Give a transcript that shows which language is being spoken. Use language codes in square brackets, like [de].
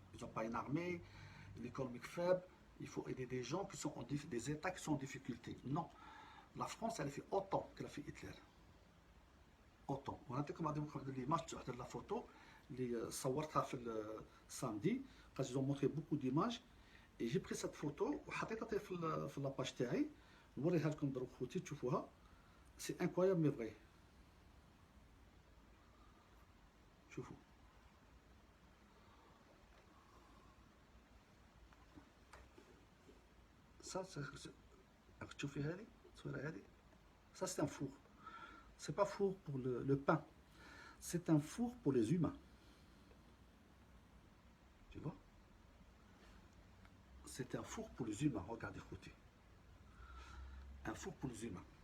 [fr] Ils n'ont pas une armée, une économie faible. Il faut aider des gens qui sont des États qui sont en difficulté. Non. La France, elle a fait autant qu'elle a fait Hitler. Autant. On a été comme l'image de la photo, les [ar] صورتها في [fr] samedi, quand ils ont montré beaucoup d'images. Et j'ai pris cette photo [ar] وحطيتها في [fr] la page [ar] تاعي نوريها لكم دروك خوتي تشوفوها. [fr] C'est incroyable mais vrai. [ar] شوفوا. Ça تشوفي هذه الصورة هذه. [fr] Ça c'est un four. C'est pas four pour le pain. C'est un four pour les humains. Tu vois? C'est un four pour les humains. Regardez côté. Un four pour les humains.